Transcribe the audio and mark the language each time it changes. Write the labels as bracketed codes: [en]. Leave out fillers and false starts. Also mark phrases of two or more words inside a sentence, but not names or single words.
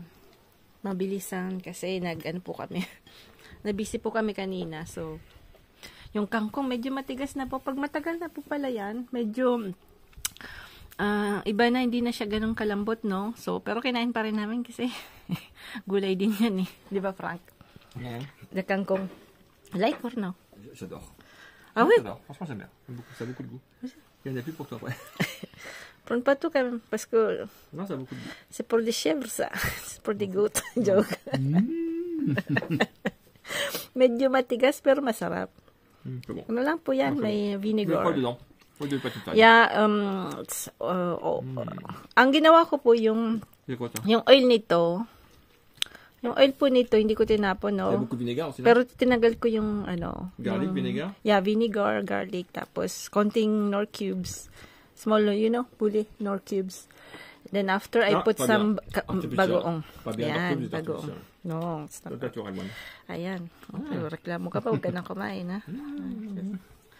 [tl] Mabilisan kasi ano po kami. Nabisi po kami kanina. So, yung kangkong medyo matigas na po. Pag matagal na po pala yan, medyo iba na, hindi na siya ganun kalambot, no? So, pero kinain pa rin namin kasi gulay din yan, eh. Di ba, Frank? [fr] Ouais. Le kangkong. [en] Like or no? [fr] J'adore. Ah oui? J'adore. Franchement, j'aime bien. Ça a beaucoup de goût. Il y en a plus pour toi après. Prends pas tout quand même, parce que Non, ça a beaucoup de goût. c'est pour des chèvres, ça. C'est pour des goats. Joke. [tl] Medyo matigas, pero masarap. [fr] C'est bon. [tl] Ano lang po yan, may [fr] Il y a [tl] vinegar. [fr] quoi dedans? Oui, de pas tout taille. [tl] Yeah, ang ginawa ko po [fr] Il y a quoi, ça? [tl] yung oil nito, yung oil po nito, hindi ko tinapon, [fr] Il y a [tl] no? [fr] beaucoup de vinaigre aussi, non? [tl] Pero tinagal ko yung, ano, [en] Garlic, vinegar? yeah, vinegar, garlic, [tl] tapos konting [en] nor cubes. Small, you know, bully, nor cubes. Then after, I [fr] Ah, [en] put [fr] pas [en] some [fr] bien. [en] Artificial. [tl] bagoong. [fr] Pas bien, [tl] Yan, [en] artificial. [tl] bagoong. [en] No, it's not. [fr] Naturel, moi. [tl] Ayan. Okay, reklamo ka pa, huwag ka nang kumain, ha?